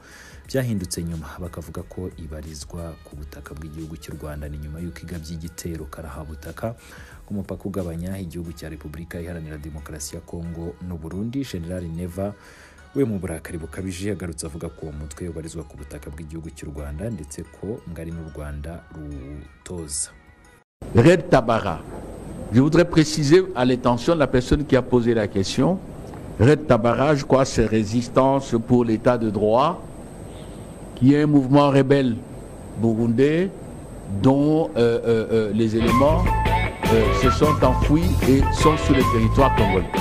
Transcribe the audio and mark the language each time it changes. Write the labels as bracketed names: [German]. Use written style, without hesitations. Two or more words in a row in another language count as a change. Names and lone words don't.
[Kinyarwanda] Byahindutse nyuma bakavuga ko ibarizwa ku butaka bw'igihugu cy'u Rwanda, ni nyuma y'uko igabye igitero karahabutaka ku mupaka ugabanya igihugu cya Repubulika Iharanira Demokarasi ya Kongo n'u Burundi. General Neva we mu burakari bukabije yagarutse avuga ko uwo mutwe ubarizwa ku butaka bw'igihugu cy'u Rwanda ndetse ko ngari n'u Rwanda rutoza. [French] Red Tabara, je voudrais préciser à l'intention de la personne qui a posé la question, Red Tabara, je crois, c'est Résistance pour l'État de droit, qui est un mouvement rebelle burundais dont les éléments se sont enfouis et sont sur le territoire congolais.